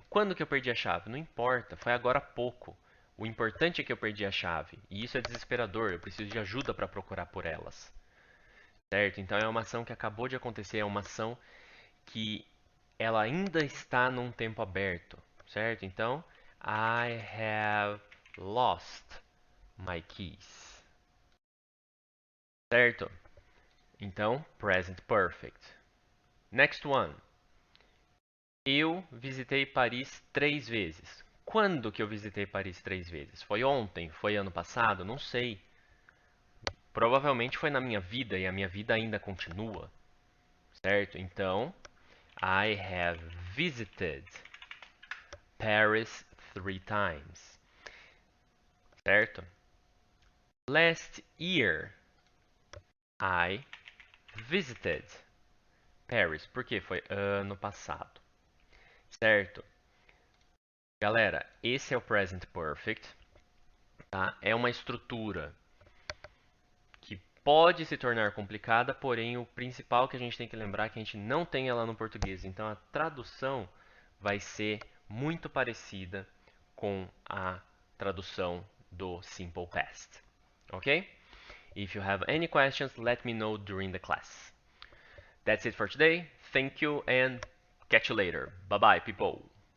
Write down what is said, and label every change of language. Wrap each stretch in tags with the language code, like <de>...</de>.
<pt>Quando que eu perdi a chave? Não importa, foi agora há pouco. O importante é que eu perdi a chave. E isso é desesperador, eu preciso de ajuda para procurar por elas. Certo? Então é uma ação que acabou de acontecer, é uma ação que ela ainda está num tempo aberto. Certo?</pt> <en>Então, I have lost my keys.</en> <pt>Certo? Então, present perfect.</pt> <en>Next one.</en> <pt>Eu visitei Paris 3 vezes. Quando que eu visitei Paris 3 vezes? Foi ontem? Foi ano passado? Não sei. Provavelmente foi na minha vida e a minha vida ainda continua. Certo?</pt> <en>Então, I have visited Paris 3 times. Certo? Last year, I visited Paris.</en> <pt>Porque foi ano passado. Certo? Galera, esse é o present perfect. Tá? É uma estrutura que pode se tornar complicada, porém o principal que a gente tem que lembrar é que a gente não tem ela no português. Então a tradução vai ser muito parecida com a tradução do Simple Past. Ok?</pt> <en>If you have any questions, let me know during the class. That's it for today. Thank you and catch you later. Bye bye, people.</en>